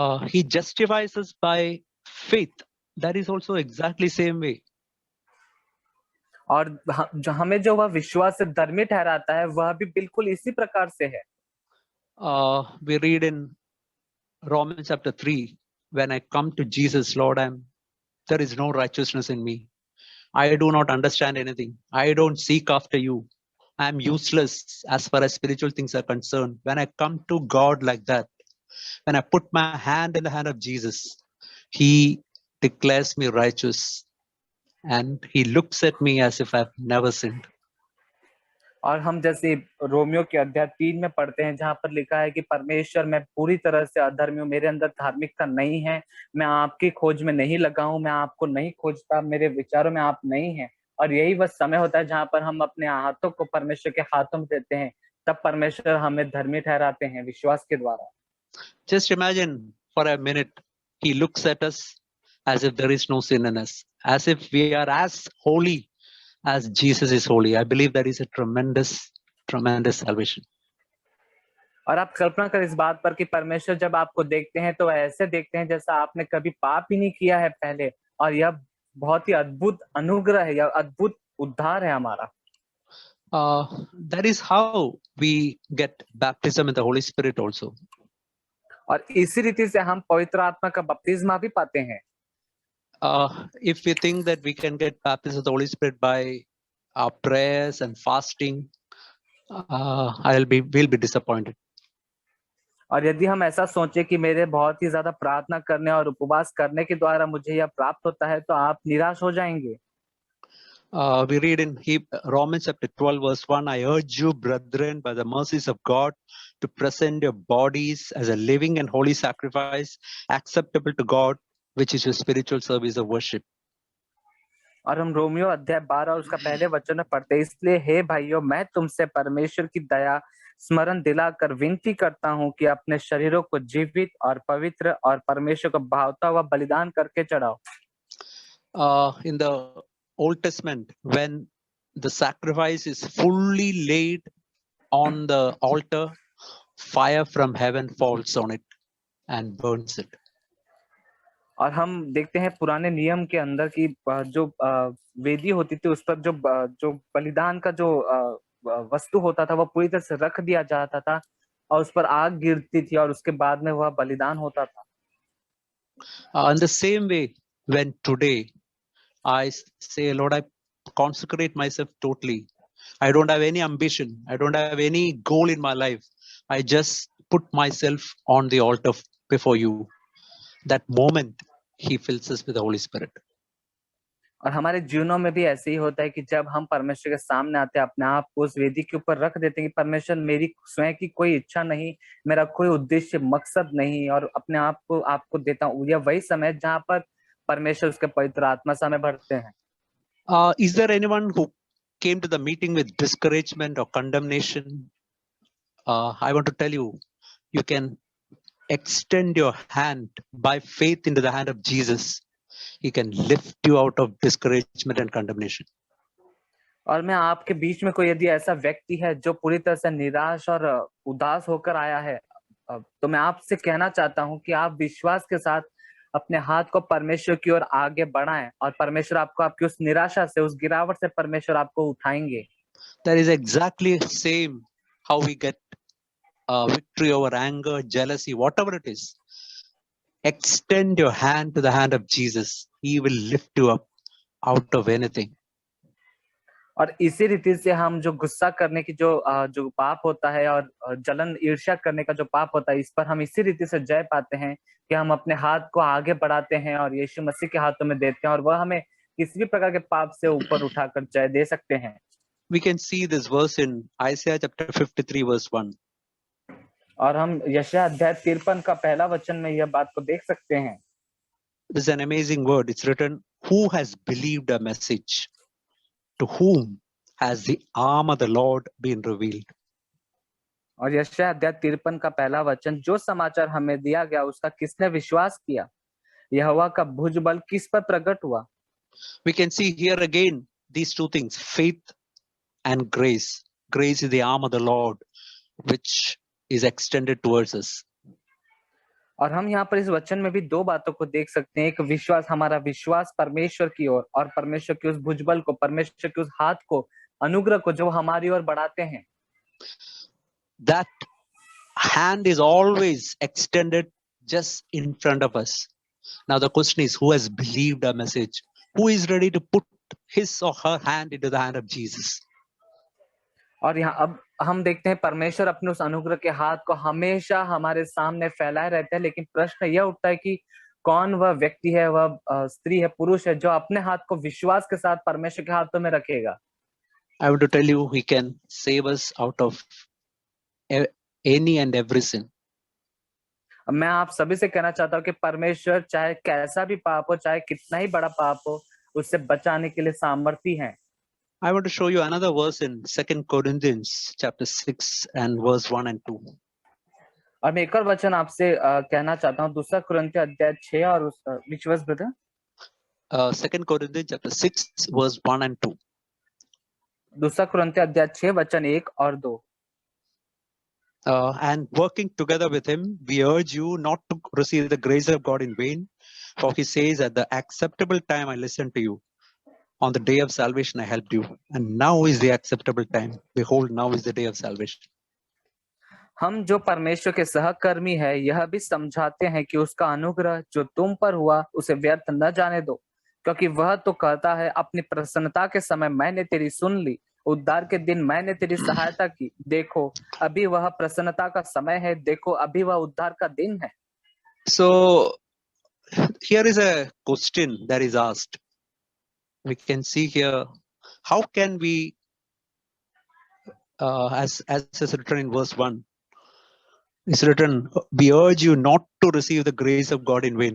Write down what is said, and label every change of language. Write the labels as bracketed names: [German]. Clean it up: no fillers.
[English] He justifies us by faith. That is also exactly same way. [Hindi] और हमें जो वह विश्वास से धर्मी ठहराता है, वह भी बिल्कुल इसी प्रकार से है। [English] We read in Romans chapter 3, when I come to Jesus, Lord, there is no righteousness in me. I do not understand anything. I don't seek after you. I am useless as far as spiritual things are concerned. When I come to God like that, when I put my hand in the hand of Jesus, He declares me righteous, and He looks at me as if I've never sinned. [Hindi] और हम जैसे Romeo के अध्याय 3 में पढ़ते हैं, जहां पर लिखा है कि परमेश्वर, मैं पूरी तरह से अधर्मी हूँ, मेरे अंदर धार्मिकता नहीं है, मैं आपकी खोज में नहीं लगा हूँ, मैं आपको नहीं खोजता, मेरे विचारों में आप नहीं हैं। और यही वह समय होता है जहां पर हम अपने हाथों को परमेश्वर के हाथों में देते हैं, तब परमेश्वर हमें धर्मी ठहराते हैं विश्वास के द्वारा। [English] Just imagine for a minute, He looks at us as if there is no sin in us, as if we are as holy as Jesus is holy. I believe that is a tremendous salvation. [Hindi] और आप कल्पना कर इस बात पर कि परमेश्वर जब आपको देखते हैं तो ऐसे देखते हैं जैसा आपने कभी पाप ही नहीं किया है पहले, और यह बहुत ही अद्भुत अनुग्रह है, यह अद्भुत उद्धार है हमारा। [English] That is how we get baptism in the Holy Spirit also. [Hindi] और इसी रीति से हम पवित्र आत्मा का बपतिस्मा भी पाते हैं। [English] If we think that we can get baptized with the Holy Spirit by our prayers and fasting, we'll be disappointed. [Hindi] और यदि हम ऐसा सोचे कि मेरे बहुत ही ज्यादा प्रार्थना करने और उपवास करने के द्वारा मुझे यह प्राप्त होता है, तो आप निराश हो जाएंगे। [English] We read in Romans chapter 12 verse 1, I urge you, brethren, by the mercies of God, to present your bodies as a living and holy sacrifice, acceptable to God, which is your spiritual service of worship. [Hindi] और हम Romeo अध्याय 12 उसका पहले वचन में पढ़ते हैं, इसलिए हे भाइयों, मैं तुमसे परमेश्वर की दया स्मरण दिलाकर विनती करता हूँ कि अपने शरीरों को जीवित और पवित्र और परमेश्वर को भावता हुआ बलिदान करके चढ़ाओ। [English] In the Old Testament, when the sacrifice is fully laid on the altar, fire from heaven falls on it and burns it. [Hindi] और हम देखते हैं पुराने नियम के अंदर की जो वेदी होती थी उस पर जो बलिदान का जो वस्तु होता था वो पूरी तरह से रख दिया जाता था और उस पर आग गिरती थी और उसके बाद में वह बलिदान होता था। [English] In the same way, when today I say, Lord, I consecrate myself totally. I don't have any ambition. I don't have any goal in my life. I just put myself on the altar before you. That moment, He fills us with the Holy Spirit. [Hindi] और हमारे जीवनों में भी ऐसे ही होता है कि जब हम परमेश्वर के सामने आते हैं, अपने आप को उस वेदी के ऊपर रख देते हैं कि परमेश्वर, मेरी स्वयं की कोई इच्छा नहीं, मेरा कोई उद्देश्य मकसद नहीं, और अपने आप को आपको देता हूँ। यह वही समय जहाँ पर परमेश्वर उसके पवित्र आत्मा से हमें भरते हैं। [English] Is there anyone who came to the meeting with discouragement or condemnation? I want to tell you, you can extend your hand by faith into the hand of Jesus. He can lift you out of discouragement and condemnation. [Hindi] और मैं आपके बीच में कोई यदि ऐसा व्यक्ति है जो पूरी तरह से निराश और उदास होकर आया है, तो मैं आपसे कहना चाहता हूं कि आप विश्वास के साथ अपने हाथ को परमेश्वर की ओर आगे बढ़ाएं और परमेश्वर आपको आपकी उस निराशा से, उस गिरावट से परमेश्वर आपको उठाएंगे। [English] That is exactly same how we get victory over anger, jealousy, whatever it is. Extend your hand to the hand of Jesus. He will lift you up out of anything. [Hindi] और इसी रीति से हम जो गुस्सा करने की जो पाप होता है और जलन ईर्ष्या करने का जो पाप होता है, इस पर हम इसी रीति से जय पाते हैं कि हम अपने हाथ को आगे बढ़ाते हैं और यीशु मसीह के हाथों में देते हैं और वह हमें किसी भी प्रकार के पाप से ऊपर उठाकर जय दे सकते हैं। [English] We can see this verse in Isaiah chapter 53 verse 1. [Hindi] और हम यशायाह अध्याय 53 का पहला वचन में यह बात को देख सकते हैं। [English] This is an amazing word. It's written, who has believed a message? To whom has the arm of the Lord been revealed? [Hindi] और यशायाह अध्याय 53 का पहला वचन, जो समाचार हमें दिया गया उसका किसने विश्वास किया? यहोवा का भुजबल किस पर प्रकट हुआ? [English] We can see here again these two things, faith and grace. Grace is the arm of the Lord, which is extended towards us. [Hindi] और हम यहाँ पर इस वचन में भी दो बातों को देख सकते हैं, एक विश्वास, हमारा विश्वास परमेश्वर की ओर, और परमेश्वर के उस भुजबल को, परमेश्वर के उस हाथ को, अनुग्रह को जो हमारी ओर बढ़ाते हैं। [English] That hand is always extended just in front of us. Now the question is, who has believed our message? Who is ready to put his or her hand into the hand of Jesus? [Hindi] और यहाँ अब हम देखते हैं परमेश्वर अपने उस अनुग्रह के हाथ को हमेशा हमारे सामने फैलाए रहते हैं, लेकिन प्रश्न यह उठता है कि कौन वह व्यक्ति है, वह स्त्री है, पुरुष है, जो अपने हाथ को विश्वास के साथ परमेश्वर के हाथों में रखेगा। [English] I want to tell you, he can save us out of any and every sin. [Hindi] मैं आप सभी से कहना चाहता हूँ कि परमेश्वर चाहे कैसा भी पाप हो, चाहे कितना ही बड़ा पाप हो, उससे बचाने के लिए सामर्थी है। [English] I want to show you another verse in 2 Corinthians chapter 6 and verse 1 and 2. [Hindi] और मैं एक और वचन आपसे कहना चाहता हूँ, 2 कुरिन्थियों अध्याय 6 और [English] which verse brother? 2 Corinthians chapter 6 verse 1 and 2. [Hindi] दूसरा कुरिन्थियों अध्याय 6 वचन 1 और 2। [English] And working together with him, we urge you not to receive the grace of God in vain. For he says, at the acceptable time I listened to you. On the day of salvation I helped you. And now is the acceptable time. Behold, now is the day of salvation. [Hindi] हम जो परमेश्वर के सहकर्मी है यह भी समझाते हैं कि उसका अनुग्रह जो तुम पर हुआ उसे व्यर्थ न जाने दो, क्योंकि वह तो कहता है, अपनी प्रसन्नता के समय मैंने तेरी सुन ली, उद्धार के दिन मैंने तेरी सहायता की। देखो अभी वह प्रसन्नता का समय है, देखो अभी वह उद्धार का दिन है। [English] So here is a question that is asked. We can see here, how can we, as is written in verse 1, it's written, we urge you not to receive the grace of God in vain.